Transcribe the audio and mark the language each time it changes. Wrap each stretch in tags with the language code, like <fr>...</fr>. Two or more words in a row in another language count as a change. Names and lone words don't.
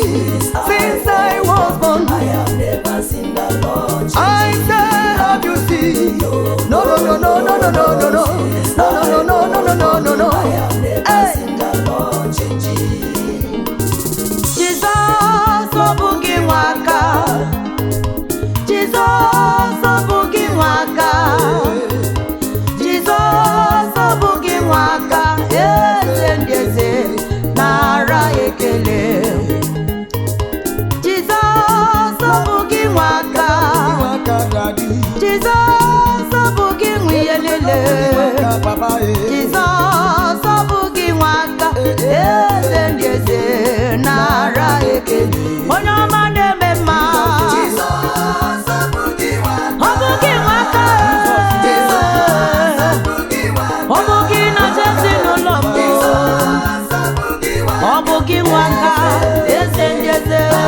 <en>Since I was born, I have never seen the Lord changing. I say, have you seen? No, no, no, no, no, no, no, no, no, no, no, no, no, no, no, no. I have never seen the Lord changing. Jesus,</en> <ig>obugi waka. Jesus, obugi waka. Jesus, obugi waka. Eze nara ekele. Jesus, obugi waka. Jesus, obugi nwiyelele. Jesus, obugi waka. Eze nara ekele. Onye ọma na-eme mma. Obugi waka. Obugi na Jesi n'ụlọ m. Obugi waka. Eze ndị eze.</ig>